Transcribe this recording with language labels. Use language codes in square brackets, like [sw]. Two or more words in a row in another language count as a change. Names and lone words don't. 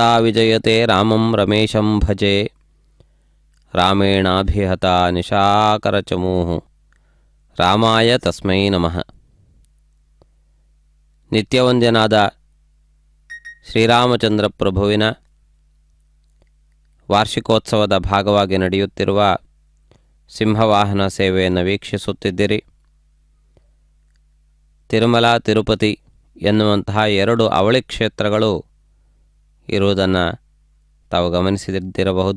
[sa] విజయతే రామం రమేశం భజే రామేణాభిహతా నిశాకరచమూః ರಾಮಾಯ ತಸ್ಮೈ ನಮಃ. [kn] ನಿತ್ಯವಂದ್ಯನಾದ ಶ್ರೀರಾಮಚಂದ್ರ ಪ್ರಭುವಿನ ವಾರ್ಷಿಕೋತ್ಸವದ ಭಾಗವಾಗಿ ನಡೆಯುತ್ತಿರುವ ಸಿಂಹವಾಹನ ಸೇವೆಯನ್ನು ವೀಕ್ಷಿಸುತ್ತಿದ್ದಿರಿ. ತಿರುಮಲ ತಿರುಪತಿ ಎನ್ನುವಂತಹ ಎರಡು ಅವಳಿ ಕ್ಷೇತ್ರಗಳು ಇರುವುದನ್ನು ತಾವು ಗಮನಿಸಿದ್ದಿರಬಹುದು.